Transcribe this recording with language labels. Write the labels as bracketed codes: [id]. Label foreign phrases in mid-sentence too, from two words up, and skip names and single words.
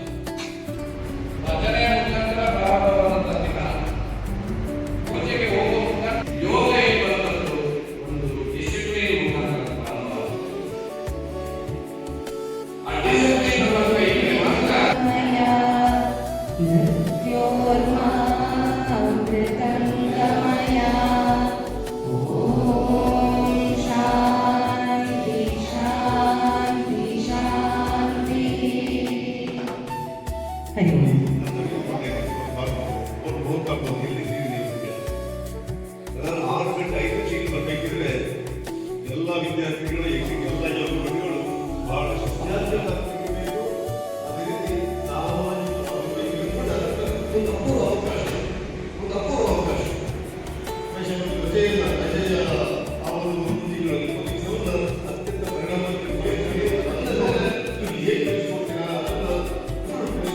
[kn] ಭಜನೆಯ ಮುಖಾಂತರ ಪ್ರಾರಂಭವಾದಂತಹ ದಿನ ಪೂಜೆಗೆ ಹೋಗುವ ಮುಖಾಂತರ ಯೋಗ ಎಂಬಂಥದ್ದು ಒಂದು ಡಿಸಿಪ್ಲಿನ್ ಮುಖಾಂತರ ಪ್ರಾರಂಭವಾಗುತ್ತದೆ. ಆ ಡಿಸಿಪ್ಲಿನ್ ಬಗ್ಗೆ ಇಲ್ಲಿ ಮಾತ್ರ [sa] ಮೃತ್ಯೋರ್ಮಾಮೃತಂ ಗಮಯ ॐ शान्ति शान्ति शान्तिः. हरि ओम. [kn] ನಾನು 6 ಗಂಟೆ 5 ನಿಮಿಷಕ್ಕೆ ಬರಬೇಕಿದ್ರೆ ಎಲ್ಲ ವಿದ್ಯಾರ್ಥಿಗಳು ಎಲ್ಲ ಯೋಗಗಳು ಬಹಳಷ್ಟು ಬೇಕು. ಅದೇ ರೀತಿ ಸಾಮಾಜಿಕ ಒಂದು ಅಪೂರ್ವ ಅವಕಾಶ ರಜೆಯ ಆ ಒಂದು 1 ತಿಂಗಳಲ್ಲಿ ಅತ್ಯಂತ ಪರಿಣಾಮಕಾರಿ ಹೇಗೆ ತಿಳಿಸ್ಕೊಡ್ತೀರಾ ಅದನ್ನು